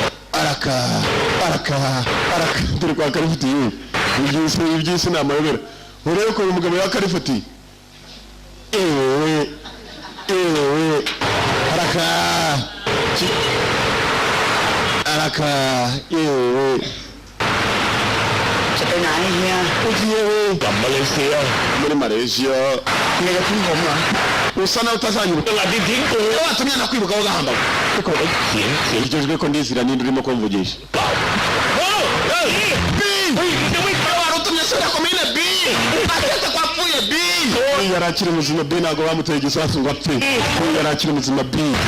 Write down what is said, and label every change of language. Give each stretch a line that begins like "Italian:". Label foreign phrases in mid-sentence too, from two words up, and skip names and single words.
Kinyarwanda: araka turi kwa Karifuti ibyisi namayobera urebe ko uyu mugabo ya Karifuti ewe araka ewe
Thai: จะไปไหนเฮีย
Kinyarwanda: Malaysia muri Malaysia
Thai: เฮียจะทิ้งผมเหรอ
Kinyarwanda: usa nawe utazanyuruka watumye nakwibuka aho gahamba ugejwe ko ndizira ninde urimo kumvugisha warutumye sura komine B atete kwapfuye B yari akiri muzima B ntabwo bamuteye igisasu ngo apfe yari akiri muzima B